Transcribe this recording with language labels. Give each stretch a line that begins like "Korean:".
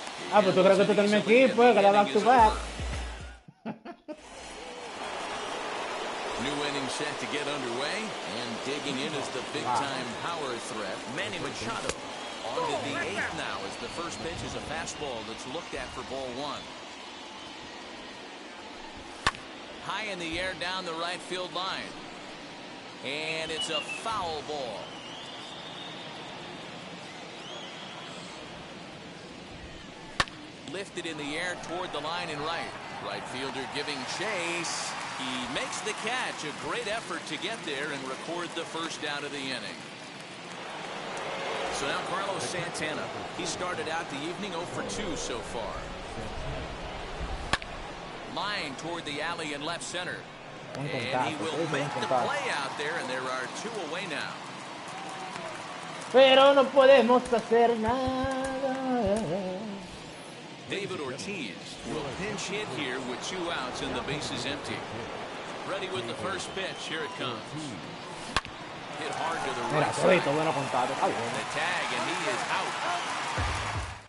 Spanish: Pues tú crees que tú estás en mi equipo, que la
English: back to back. New inning set to get underway, and digging in is the big-time power threat, Manny Machado. On to the 8th now as the first pitch is a fastball that's looked at for ball 1. High in the air down the right field line. And it's a foul ball. Lifted in the air toward the line and right. Right fielder giving chase. He makes the catch. A great effort to get there and record the first out of the inning. So now Carlos Santana. He started out the evening 0 for 2 so far. Line toward the alley in left center. And he will make the play out there, and there are 2 away now.
Spanish: Pero no podemos hacer nada.
English: David Ortiz will pinch hit here with 2 outs and the bases empty. Ready with the first pitch. Here it comes. Hit hard to the right side. The tag, and he is out.